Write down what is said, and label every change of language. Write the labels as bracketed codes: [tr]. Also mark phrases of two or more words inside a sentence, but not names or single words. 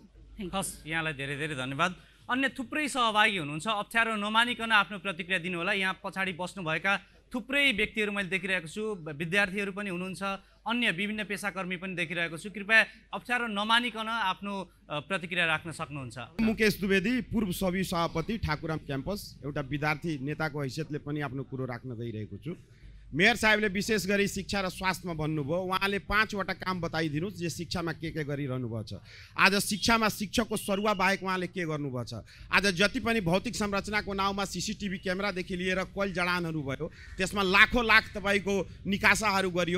[ne] हस्, यहाँलाई धेरै धेरै धन्यवाद। अन्य थुप्रै सहभागी हुनुहुन्छ, अप्ठ्यारो नमानिकन आफ्नो प्रतिक्रिया दिनु होला। यहाँ पछाडि बस्नुभएका थुप्रै व्यक्तिहरू मैले देखिरहेको छु, विद्यार्थीहरू पनि हुनुहुन्छ, अन्य विभिन्न पेसाकर्मी पनि देखिरहेको छु। कृपया अप्ठ्यारो नमानिकन आफ्नो प्रतिक्रिया राख्न सक्नुहुन्छ। मुकेश द्विवेदी, पूर्व सभी सभापति ठाकुराम क्याम्पस, एउटा विद्यार्थी नेताको हैसियतले पनि आफ्नो कुरो राख्न गइरहेको छु। मेयर साहेबले विशेष गरी शिक्षा र स्वास्थ्यमा भन्नुभयो, उहाँले 5वटा काम बताइदिनुहोस् जे शिक्षामा के गरिरहनु भएको छ। आज शिक्षामा शिक्षकको सरुवा बाहेक उहाँले के गर्नुभएको छ। आज जति पनि भौतिक संरचनाको नाउँमा सीसीटीभी क्यामेरादेखि लिएर कोइल जडानहरू भयो, त्यसमा लाखौँ लाख तपाईँको निकासाहरू गरियो।